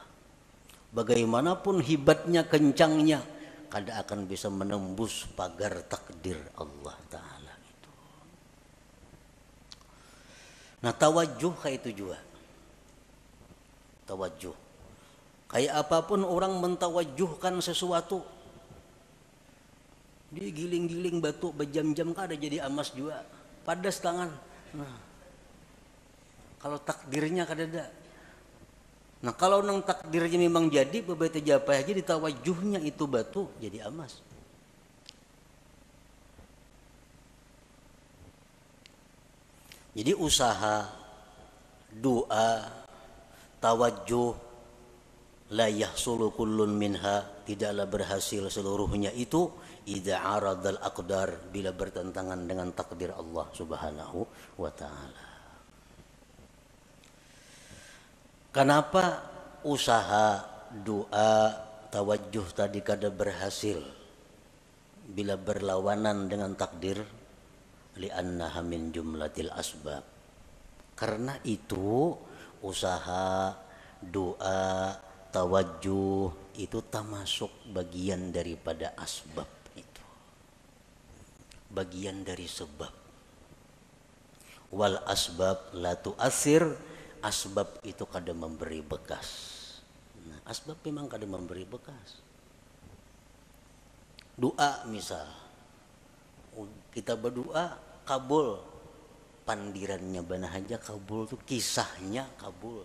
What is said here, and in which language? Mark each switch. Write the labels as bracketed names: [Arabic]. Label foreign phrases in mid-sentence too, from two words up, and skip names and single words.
[Banjar] Bagaimanapun hebatnya, kencangnya, kada akan bisa menembus pagar takdir Allah Ta'ala itu. [Indonesian] Nah, tawajuh kayak itu juga. Tawajuh. Kayak apapun orang mentawajuhkan sesuatu. [Banjar] Dia giling-giling batu berjam-jam kada jadi amas juga. Padas tangan. Nah, kalau takdirnya kada ada. Nah, kalau nang takdirnya memang jadi, beberapa japa aja ditawajuhnya itu batu jadi emas. [Indonesian] Jadi usaha, doa, tawajuh, [Arabic] لا يحصل كل منها, [Indonesian] tidaklah berhasil seluruhnya itu [Arabic] إذا عارض الأقدار, [Indonesian] bila bertentangan dengan takdir Allah [Arabic] سبحانه وتعالى. [Banjar] Kenapa usaha, doa, tawajuh tadi kada berhasil bila berlawanan dengan takdir? [Arabic] لأنها من جملة الأسباب. [Indonesian] Karena itu usaha, doa, tawajuh itu termasuk bagian daripada asbab itu. Bagian dari sebab. [Arabic] والأسباب لا تؤثر, [Banjar] asbab itu kada memberi bekas. Nah, asbab memang kada memberi bekas. Doa misal, kita berdoa kabul, pandirannya benar aja kabul tuh, kisahnya kabul.